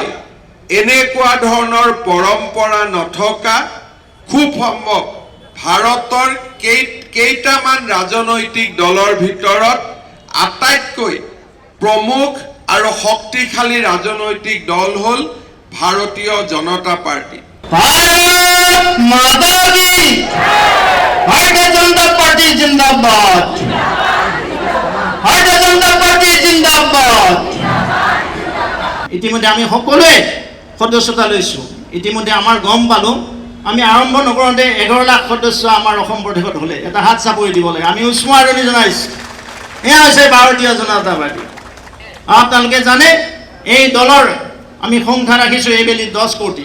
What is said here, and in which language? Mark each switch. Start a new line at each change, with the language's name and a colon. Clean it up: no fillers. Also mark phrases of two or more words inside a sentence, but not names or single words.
Assamese: এনেকুৱা ধৰণৰ পৰম্পৰা নথকা খুব সম্ভৱ ভাৰতৰ কেইটামান ৰাজনৈতিক দলৰ ভিতৰত আটাইতকৈ প্ৰমুখ আৰু শক্তিশালী ৰাজনৈতিক দল হ'ল ভাৰতীয় জনতা পাৰ্টি।
Hindi: भारत माता की, भारतीय जनता पार्टी जिंदाबाद, भारतीय जनता पार्टी जिंदाबाद।
Assamese: ইতিমধ্যে আমি সকলোৱে সদস্যতা লৈছোঁ। ইতিমধ্যে আমাৰ গম পালোঁ, আমি আৰম্ভ নকৰোঁতে 11 লাখ সদস্য আমাৰ অসম প্ৰদেশত হ'লে এটা হাত চাপৰি দিব লাগে। আমি উষ্ম আদৰণি জনাইছোঁ। এয়া হৈছে ভাৰতীয় জনতা পাৰ্টি। আপোনালোকে জানে এই দলৰ আমি সংখ্যা ৰাখিছোঁ এইবেলি 10 কোটি।